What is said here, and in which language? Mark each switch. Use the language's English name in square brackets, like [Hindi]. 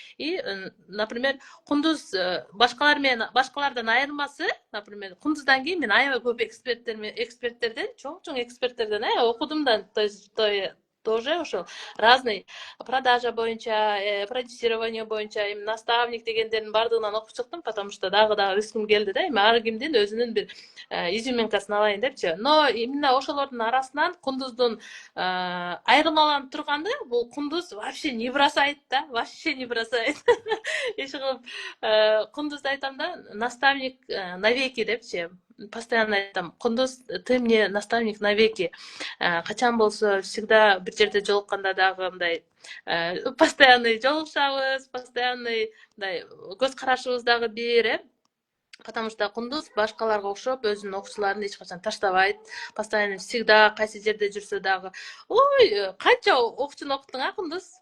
[Kyrgyz] И, например, Кундуз башкалардан айырмасы, например, Кундуздан кийин мен аябай көп эксперттерден, чоң эксперттерден окудум да, [Russian] то есть тоже [Kyrgyz] ошо [Russian] разный продажа [Kyrgyz] боюнча, продюсирование боюнча, эми наставник дегендердин баардыгынан окуп чыктым, [Russian] потому что [Kyrgyz] дагы ырыскым келди да, эми ар кимдин өзүнүн бир изюминкасын алайын депчи. Но именно ошолордун арасынан Кундуздун айырмаланып турганы, бул Кундуз [Russian] вообще не бросает [Kyrgyz] да, вообще не бросает. Иши кылып Кундузду айтам да, [Russian] наставник навеки [Kyrgyz] депчи. [Russian] Постоянно [Kyrgyz] айтам, [Russian] Кундуз, ты мне наставник навеки. [Kyrgyz] Качан болсо [Russian] всегда [Kyrgyz] бир жерде жолукканда дагы мындай постоянный жолугушабыз, постоянный мындай көз карашыбыз дагы бир, [Russian] потому что [Kyrgyz] Кундуз башкаларга окшоп өзүнүн окуучуларын эч качан таштабайт. [Russian] Постоянно всегда [Kyrgyz] кайсы жерде жүрсө дагы, ой, канча окуучуну окуттуң Кундуз?